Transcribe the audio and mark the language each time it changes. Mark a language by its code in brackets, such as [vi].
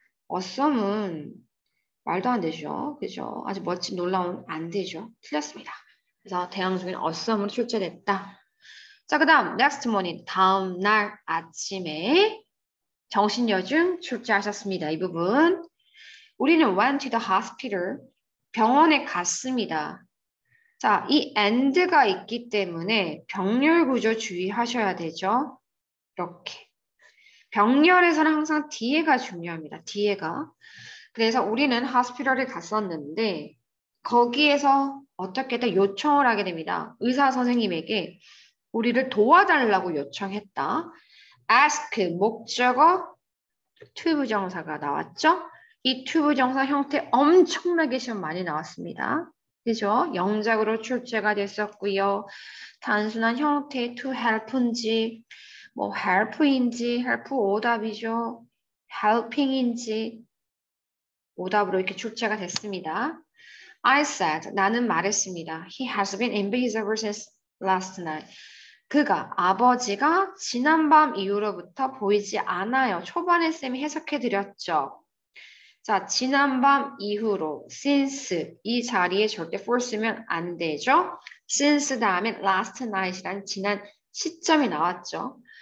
[ko] awesome은 말도 안 되죠. 그죠? 아주 멋진 놀라운 안 되죠. 틀렸습니다. 그래서 대왕 중에는 awesome으로 출제됐다. 자, 그 다음 [en] next morning [ko] 다음 날 아침에 정신여중 출제하셨습니다. 이 부분. 우리는 [en] went to the hospital. [ko] 병원에 갔습니다. 자, 이 and가 있기 때문에 병렬 구조 주의하셔야 되죠. 이렇게. 병렬에서는 항상 뒤에가 중요합니다. 뒤에가. 그래서 우리는 hospital에 갔었는데 거기에서 어떻게든 요청을 하게 됩니다. 의사 선생님에게 우리를 도와달라고 요청했다. ask 목적어 to 부정사가 나왔죠. 이 to 부정사 형태 엄청나게 시험 많이 나왔습니다. 그죠? 영작으로 출제가 됐었고요. 단순한 형태의 to help인지 뭐 help인지 help 오답이죠. helping인지 오답으로 이렇게 출제가 됐습니다. [en] I said, [ko] 나는 말했습니다. [en] He has been invisible since last night. [ko] 그가, 아버지가 지난밤 이후로부터 보이지 않아요. 초반에 쌤이 해석해드렸죠. 자, 지난밤 이후로 since 이 자리에 절대 for 쓰면 안 되죠. since 다음에 last night이란 지난 시점이 나왔죠.